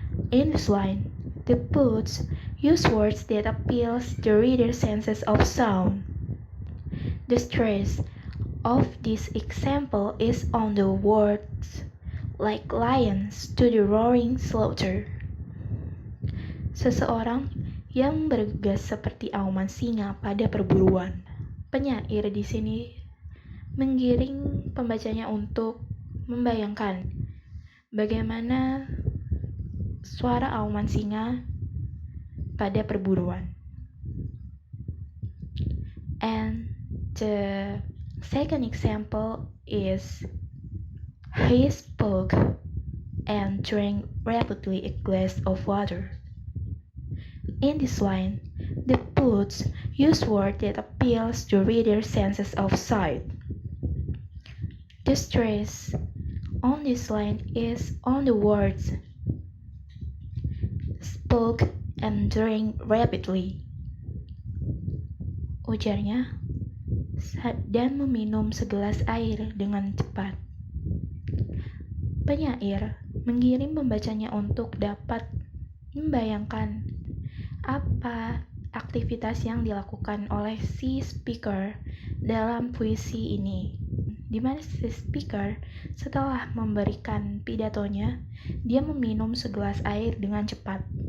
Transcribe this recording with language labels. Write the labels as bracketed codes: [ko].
[en] In this line, the poets use words that appeals the reader's senses of sound. The stress of this example is on the words like lions to the roaring slaughter. [id] Seseorang yang bergegas seperti auman singa pada perburuan. Penyair di sini menggiring pembacanya untuk membayangkan bagaimana suara auman singa pada perburuan. [en] And the second example is he spoke and drank rapidly a glass of water. In this line, the poets use words that appeals to reader's senses of sight. The stress on this line is on the words spoke and drank rapidly. [id] Ujarnya, dan meminum segelas air dengan cepat. Penyair menggiring pembacanya untuk dapat membayangkan apa aktivitas yang dilakukan oleh si speaker dalam puisi ini, di mana si speaker setelah memberikan pidatonya, dia meminum segelas air dengan cepat.